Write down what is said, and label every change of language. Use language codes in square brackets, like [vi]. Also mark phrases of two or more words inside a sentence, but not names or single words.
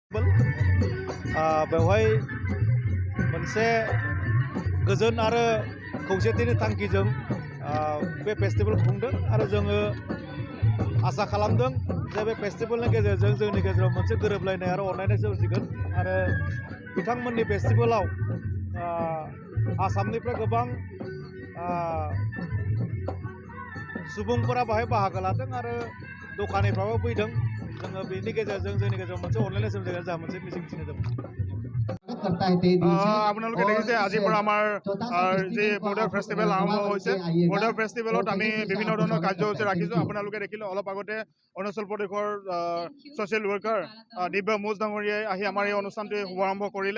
[brx] बेवहाय मोनसे गोजोन आरो खौसेथिनि थांखिजों बे फेस्टिभेल खुंदों आरो जोङो आसा खालामदों जे बे फेस्टिभेलनि गेजेरजों जोंनि गेजेराव मोनसे गोरोबलायनाय आरो अनलायनाय सोमजिगोन आरो बिथांमोननि फेस्टिभेलाव आसामनिफ्राय गोबां सुबुंफोरा बाहाय बाहागो लादों आरो दखानिफ्राबो फैदों जोङो बेनि गेजेरजों जोंनि गेजेराव मोनसे अनलायनाय सोमजिगोन जोंहा मोनसे मिजिंथिनाय दं। [as] আপোনালোকে দেখিছে আজিৰ পৰা আমাৰ যি [en] border festival [as] আৰম্ভ হৈছে। [en] border festivalত [as] আমি বিভিন্ন ধৰণৰ কাৰ্যসূচী ৰাখিছোঁ। আপোনালোকে দেখিলে অলপ আগতে অৰুণাচল প্ৰদেশৰ [en] social worker [as] দিব্য মোজ ডাঙৰীয়াই আহি আমাৰ এই অনুষ্ঠানটোৱে শুভাৰম্ভ কৰিলে।